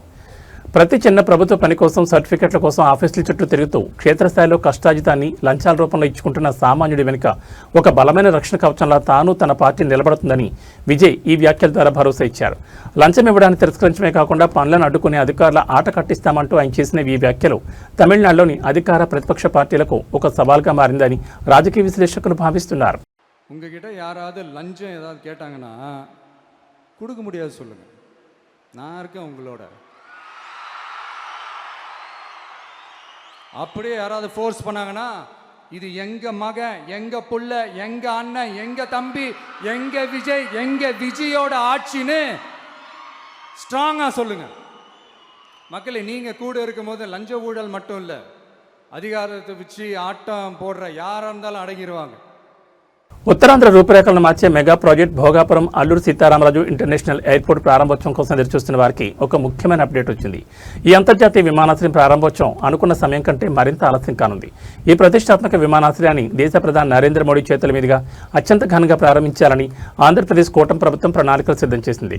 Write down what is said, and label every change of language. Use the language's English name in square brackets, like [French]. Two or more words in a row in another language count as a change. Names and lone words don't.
[Telugu] ప్రతి చిన్న ప్రభుత్వ పని కోసం, సర్టిఫికెట్ల కోసం ఆఫీసుల చుట్టూ తిరుగుతూ క్షేత్రస్థాయిలో కష్టాజితాన్ని లంచాల రూపంలో ఇచ్చుకుంటున్న సామాన్యుడి వెనుక ఒక బలమైన రక్షణ కవచంలా తాను, తన పార్టీ నిలబడుతుందని విజయ్ ఈ వ్యాఖ్యల ద్వారా భరోసా ఇచ్చారు. లంచం ఇవ్వడానికి తిరస్కరించడమే కాకుండా పనులను అడ్డుకునే అధికారుల ఆట కట్టిస్తామంటూ ఆయన చేసిన ఈ వ్యాఖ్యలు తమిళనాడులోని అధికార, ప్రతిపక్ష పార్టీలకు ఒక సవాల్గా మారిందని రాజకీయ విశ్లేషకులు భావిస్తున్నారు. [Tamil] உங்ககிட்ட யாராவது லஞ்சம் ஏதாவது கேட்டாங்கன்னா கொடுக்க முடியாது சொல்லுங்க, நான் இருக்கேன் உங்களோட. அப்படியே யாராவது ஃபோர்ஸ் பண்ணாங்கன்னா இது எங்க மகன், எங்க புள்ள, எங்க அண்ணன், எங்க தம்பி, எங்க விஜய், எங்க விஜயோட ஆட்சின்னு ஸ்ட்ராங்கா சொல்லுங்க. மக்களே, நீங்க கூட இருக்கும் போது லஞ்ச ஊழல் மட்டும் இல்லை, அதிகாரத்தை வச்சு ஆட்டம் போடுற யாரா இருந்தாலும் அடங்கிடுவாங்க. [Telugu] ఉత్తరాంధ్ర రూపురేఖలను మార్చే మెగా ప్రాజెక్ట్ భోగాపురం అల్లూరు సీతారామరాజు ఇంటర్నేషనల్ ఎయిర్పోర్ట్ ప్రారంభోత్సవం కోసం ఎదురుచూస్తున్న వారికి ఒక ముఖ్యమైన అప్డేట్ వచ్చింది. ఈ అంతర్జాతీయ విమానాశ్రయం ప్రారంభోత్సవం అనుకున్న సమయం కంటే మరింత ఆలస్యం కానుంది. ఈ ప్రతిష్టాత్మక విమానాశ్రయాన్ని దేశ ప్రధాని నరేంద్ర మోడీ చేతుల మీదుగా అత్యంత ఘనంగా ప్రారంభించాలని ఆంధ్రప్రదేశ్ కూటమి ప్రభుత్వం ప్రణాళికలు సిద్ధం చేసింది.